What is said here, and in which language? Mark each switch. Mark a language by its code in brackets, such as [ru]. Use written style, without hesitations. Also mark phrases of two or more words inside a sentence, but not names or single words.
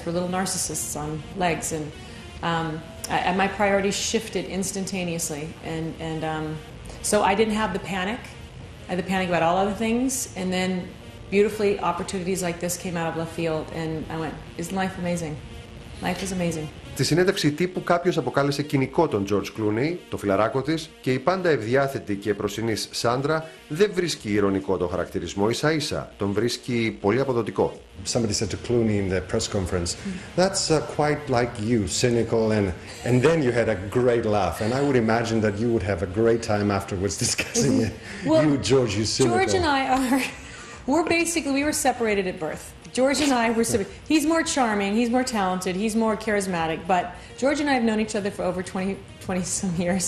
[en] We're little narcissists on legs. And my priorities shifted instantaneously. And so I didn't have the panic. I had the panic about all other things. And then beautifully, opportunities like this came out of left field, and I went, isn't life amazing? Life is amazing. [el] Στη συνέντευξη τύπου κάποιος αποκάλεσε κοινικό τον George Clooney, το φιλαράκο της, και η πάντα ευδιάθετη και προσινής Σάντρα δεν βρίσκει ηρωνικό τον χαρακτηρισμό, ίσα-ίσα τον βρίσκει πολύ αποδοτικό. [en] Somebody said to Clooney in the press conference, that's quite like you, cynical, and then you had a great laugh, and I would imagine that you would have a great time afterwards discussing it. Well, you, George, you cynical. George and I are, we were separated at birth. George and I were separated. He's more charming, he's more talented, he's more charismatic, but George and I have known each other for over 20 some years.